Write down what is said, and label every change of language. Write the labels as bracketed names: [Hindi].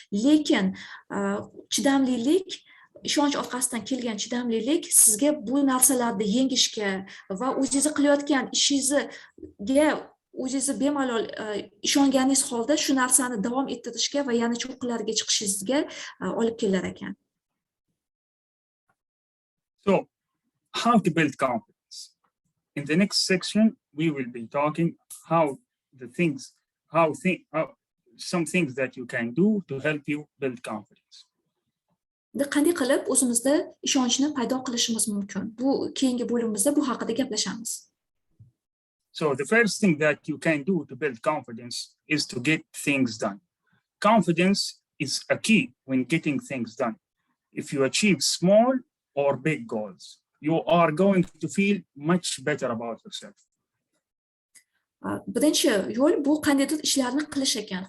[Uzbek] Lekin chidamlilik, ishonch orqasidan kelgan chidamlilik sizga bu narsalarni yengishga va o'zingiz qilayotgan ishingizga o'zingiz bemalol ishonganingiz holda shu narsani davom ettirishga va yana cho'qqilariga chiqishingizga olib kelar ekan. [English] So, how to build confidence? In the next section, we will be talking some things that you can do to help you build confidence. [Uzbek] Qanday qilib o'zimizda ishonchni paydo qilishimiz mumkin? Bu keyingi bo'limimizda bu haqida gaplashamiz. [English] So the first thing that you can do to build confidence is to get things done. Confidence is a key when getting things done. If you achieve small or big goals, you are going to feel much better about yourself. [Uzbek] Birinchi yo'l bu qandaydir ishlarni qilish ekan.